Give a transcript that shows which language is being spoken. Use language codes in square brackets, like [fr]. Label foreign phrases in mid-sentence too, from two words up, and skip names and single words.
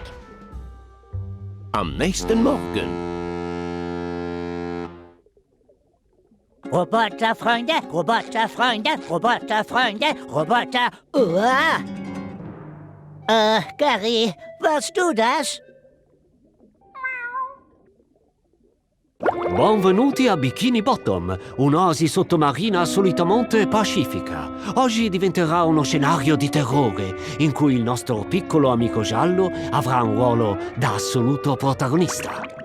[de] Am nächsten Morgen. Roboterfreunde, Roboterfreunde, Roboterfreunde, Roboter... Uah. Gary, warst du das? [it] Benvenuti a Bikini Bottom, un'oasi sottomarina assolutamente pacifica. Oggi diventerà uno scenario di terrore, in cui il nostro piccolo amico giallo avrà un ruolo da assoluto protagonista.